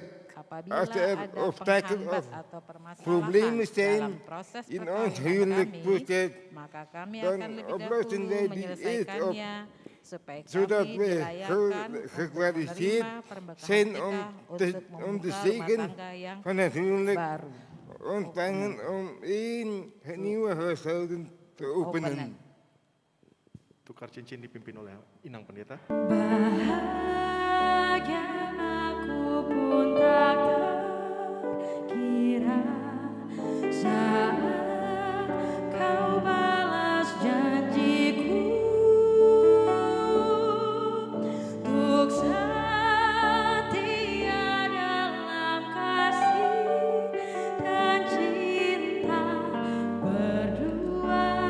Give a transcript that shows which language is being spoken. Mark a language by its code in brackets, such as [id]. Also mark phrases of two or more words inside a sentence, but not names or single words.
[nl] Als er obstakels of problemen zijn in ons huwelijksproces, dan oplossen wij die eerst op, zodat we gekwalificeerd zijn om de zegen van het huwelijk ontvangen om een nieuwe huishouden te openen. [id] Tukar cincin dipimpin oleh Inang Pendeta. Bahagia aku pun tak terkira saat kau balas janjiku untuk setia dalam kasih dan cinta berdua.